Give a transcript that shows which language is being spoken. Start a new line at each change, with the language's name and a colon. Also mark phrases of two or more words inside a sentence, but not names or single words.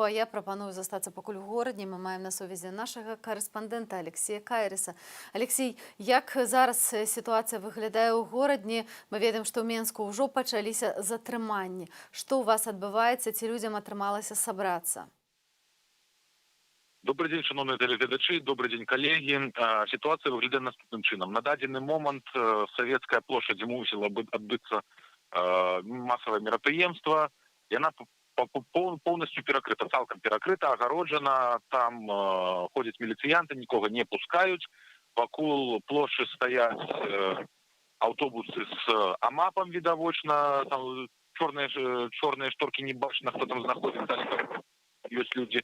Belarusian: А я прапаную застацца пакуль у горадні. Мы маем на сувязі нашага карэспандэнта Алексея Кайрыса. Алексей, як зараз сітуацыя выглядае ў горадні? Мы ведаем, што ў Менску ўжо пачаліся затрыманні. Что у вас адбываецца, ці людзям атрымалася сабрацца?
Russian: Добрый день, шановные телеглядачи, добрый день, коллеги. Ситуация выглядит наступным чином. На дадзены момент Советская площадь мусила отбыться массовое мероприемство, и она полностью перекрыта, цалком перекрыта, огороджена, там ходят милициянты, никого не пускают, вокруг площади стоят автобусы с АМАПом видовочно, там черные шторки не бачно, кто там знаходится, есть люди.